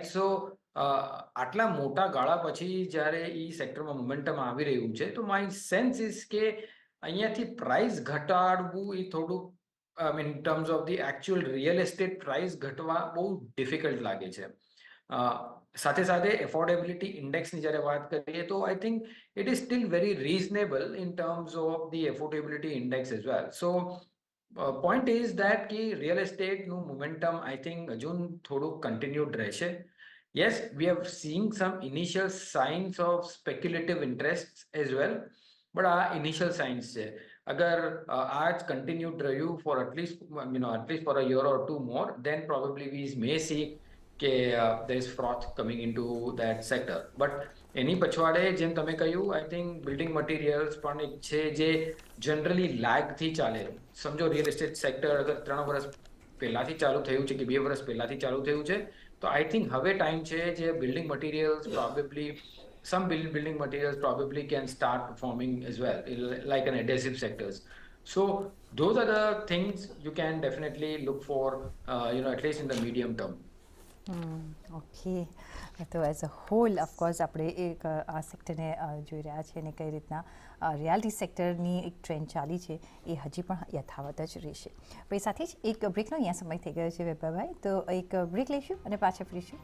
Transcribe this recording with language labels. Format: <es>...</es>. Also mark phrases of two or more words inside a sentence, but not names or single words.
<gu>સો આટલા મોટા ગાળા પછી જ્યારે એ સેક્ટરમાં મોમેન્ટમ આવી રહ્યું છે, તો</gu> <en>my sense is</en> <gu>કે અહીંયાથી પ્રાઇસ ઘટાડવું એ થોડુંક</gu> <en>in terms of the actual real estate price</en> <gu>ઘટવા બહુ ડિફિકલ્ટ લાગે છે. સાથે સાથે</gu> <en>affordability index</en> <gu>જ્યારે વાત કરીએ તો</gu> <en>I think it is still very reasonable in terms of the affordability index as well. so point is that કે real estateનું momentum I think</en> <gu>હજુ થોડુંક કન્ટિન્યુડ રહેશે.</gu> <en>Yes, we have seen some initial signs of speculative interests as well, but આ initial signs છે.</en> <gu>અગર આ જ</gu> <en>continued રહ્યું for at least for a year or two more, then probably we may see કે there is froth coming into that sector.</en> <gu>But એની પછવાડે જેમ તમે કહ્યું,</gu> <en>I think building materials</en> <gu>પણ એક છે જે જનરલી લેગથી ચાલે. સમજો</gu> <en>real estate sector</en> <gu>અગર 3 વર્ષ પહેલાથી ચાલુ થયું છે કે 2 વર્ષ પહેલાથી ચાલુ થયું છે, તો</gu> <en>I think</en> <gu>હવે ટાઈમ છે જે</gu> <en>building materials probably some building materials probably can start performing as well, like an adhesive sectors. So those are the things you can definitely look for, at least in the medium term.</en> <gu>ઓકે, તો</gu> <en>as a whole of course</en> <gu>આપણે એક આ સેક્ટરને જોઈ રહ્યા છીએ અને કઈ રીતના</gu> <en>reality sector</en> <gu>એક ટ્રેન્ડ ચાલી છે એ હજી પણ યથાવત જ રહેશે. પણ એ સાથે જ એક બ્રેકનો અહીંયા સમય થઈ ગયો છે વૈભવભાઈ, તો એક બ્રેક લઈશું અને પાછા ફરીશું.</gu>